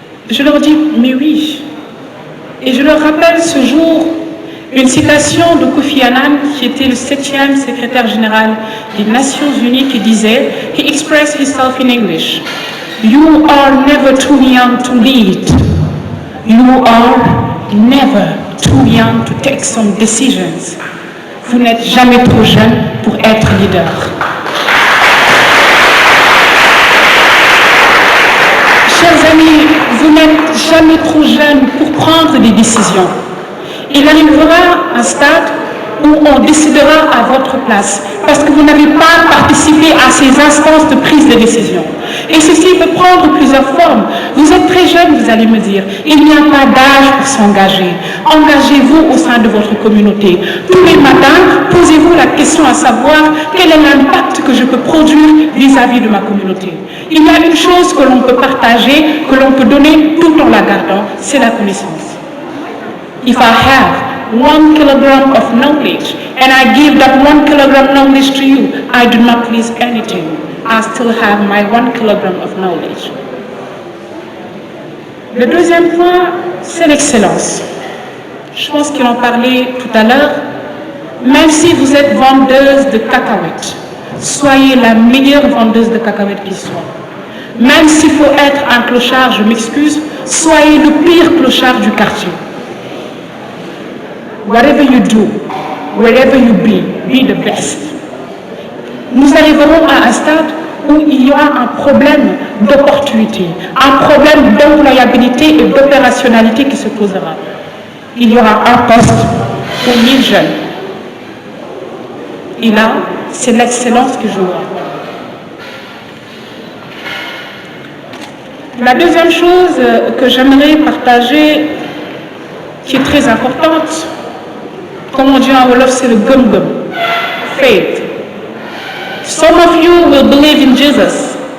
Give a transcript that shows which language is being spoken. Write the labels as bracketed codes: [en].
[fr] Je leur dis mais oui. Et je leur rappelle ce jour une citation de Kofi Annan, qui était le 7e secrétaire général des Nations Unies, qui disait, [en] he expressed himself in English, "You are never too young to lead. You are never too young to take some decisions." [fr] Vous n'êtes jamais trop jeune pour être leader. Chers amis, vous n'êtes jamais trop jeune pour prendre des décisions. Il arrivera un stade où on décidera à votre place, parce que vous n'avez pas participé à ces instances de prise de décision. Et ceci peut prendre plusieurs formes. Vous êtes très jeune, vous allez me dire. Il n'y a pas d'âge pour s'engager. Engagez-vous au sein de votre communauté. Tous les matins, posez-vous la question à savoir quel est l'impact que je peux produire vis-à-vis de ma communauté. Il y a une chose que l'on peut partager, que l'on peut donner tout en la gardant, c'est la connaissance. [en] If I have 1 kilogram of knowledge and I give that 1 kilogram knowledge to you, I do not lose anything. I still have my 1 kilogram of knowledge. [fr] Le deuxième point, c'est l'excellence. Je pense qu'il en parlait tout à l'heure. Même si vous êtes vendeuse de cacahuètes, soyez la meilleure vendeuse de cacahuètes qui soit. Même s'il faut être un clochard, je m'excuse, soyez le pire clochard du quartier. [en] Whatever you do, wherever you be the best. [fr] Nous arriverons à un stade où il y aura un problème d'opportunité, un problème d'employabilité et d'opérationnalité qui se posera. Il y aura un poste pour 1000 jeunes. Et là, c'est l'excellence qui jouera. La deuxième chose que j'aimerais partager, qui est très importante, comme on dit en Wolof, c'est le gum-gum, faith. [en] Some of you will believe in Jesus.